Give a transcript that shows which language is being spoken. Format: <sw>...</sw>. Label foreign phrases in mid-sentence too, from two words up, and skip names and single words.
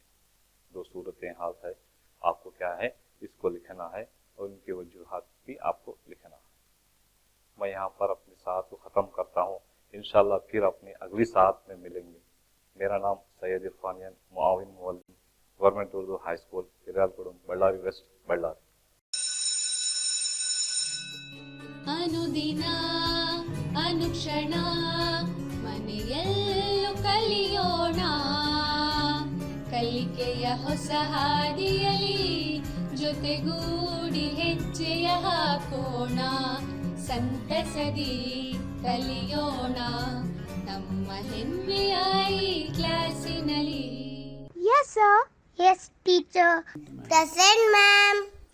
<ur>دو صورتیں حالت ہے، آپ کو کیا ہے، اس کو لکھنا ہے اور ان کے وجوہات بھی آپ کو لکھنا ہے. میں یہاں پر اپنی ساتھ کو ختم کرتا ہوں، ان شاء اللہ پھر اپنی اگلی ساتھ میں ملیں گے. میرا نام سید عرفانیان، معاون معلم, गवर्नमेंट उर्दू हाई स्कूल, हिरालगुड़म, बಳ್ಳारी वेस्ट, बಳ್ಳारी।</ur> <kn>ಅನುದಿನ ಅನುಕ್ಷಣ ಮನೆಯಲ್ಲೂ ಕಲಿಯೋಣ, ಕಲಿಕೆಯ ಹೊಸ ಹಾದಿಯಲಿ ಜೊತೆಗೂಡಿ ಹೆಜ್ಜೆಯ ಹಾಕೋಣ, ಸಂತಸದಿ ಕಲಿಯೋಣ ನಮ್ಮ ಹೆಮ್ಮೆಯ ಈ ಕ್ಲಾಸಿನಲ್ಲಿ.</kn> <en>Yes, sir. Yes, teacher. Present, ma'am.</en>